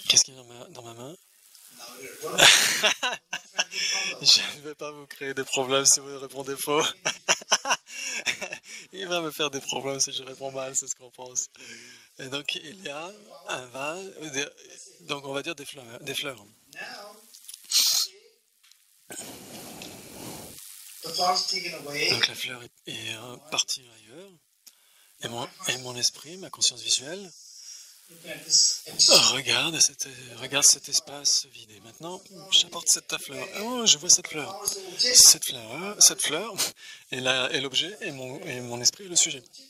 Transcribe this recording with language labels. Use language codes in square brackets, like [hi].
[fr] qu'est-ce qu'il y a dans ma main? [en] Now, what am I- [fr] Je ne vais pas vous créer des problèmes si vous répondez faux. Il va me faire des problèmes si je réponds mal, c'est ce qu'on pense. Et donc, il y a un vase, donc on va dire des fleurs. [en] Now, the flower is taken away. [fr] Donc la fleur est partie ailleurs. Et mon esprit, ma conscience visuelle, [en] Looking at this empty [fr] regarde cet espace vide. Et maintenant, j'apporte cette fleur. Oh, je vois cette fleur. [en] flower is the object. [fr] Cette fleur est l'objet et mon esprit est le sujet.